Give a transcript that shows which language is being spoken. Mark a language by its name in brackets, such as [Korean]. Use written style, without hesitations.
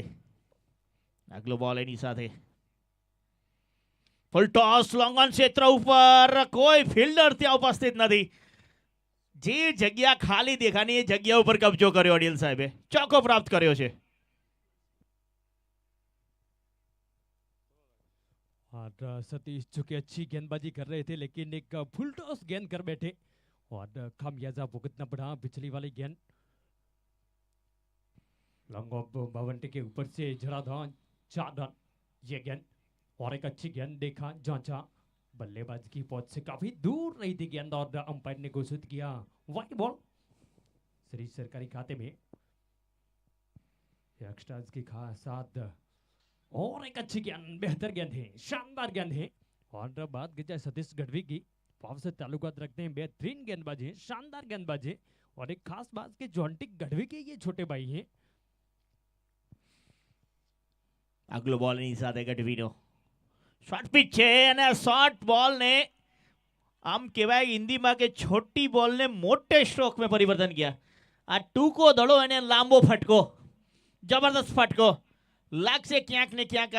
[Gujarati] આગલો બોલ એની સાથે ફૂલ ટોસ લોંગ ઓન ક્ષેત્ર ઉપર, કોઈ ફિલ્ડર ત્યાં ઉપસ્થિત નથી. જે જગ્યા ખાલી દેખાની એ જગ્યા ઉપર કબજો કર્યો અડિયલ સાહેબે, ચોકો પ્રાપ્ત કર્યો છે. [Hindi] और सतीश चूंकि अच्छी गेंदबाजी कर रहे थे लेकिन एक फुल टॉस गेंद कर बैठे और खामियाजा भुगतना पड़ा. पिछली वाली गेंद लॉन्ग ऑफ बावंटे के ऊपर से जड़ा था 4 रन ये गेंद, और एक अच्छी गेंद देखा जांचा, बल्लेबाज की पहुंच से काफी दूर रही थी गेंद और अंपायर ने घोषित किया वाइड बॉल. श्री सरकारी खाते में यंगस्टर्स के साथ और एक अच्छी गेंद, बेहतर गेंद है, शानदार गेंद है. और बात की जाए सतीश गढ़वी की, पाव से ताल्लुकात रखते हैं, बेहतरीन गेंदबाज है, शानदार गेंदबाज है. और एक खास बात के जॉन्टिक गढ़वी के ये छोटे भाई हैं. [Gujarati] આગલો બોલ એની સાથે ગઢવીનો શોર્ટ પિચ છે અને શોર્ટ બોલ ને આમ કહેવાય હિન્દીમાં કે [Hindi] છોટી બોલ ને મોટે સ્ટ્રોક में परिवर्तन किया. [Gujarati] આ ટૂંકો દડો એને લાંબો ફટકો, જબરદસ્ત ફટકો લાગશે ક્યાંક ને ક્યાંક.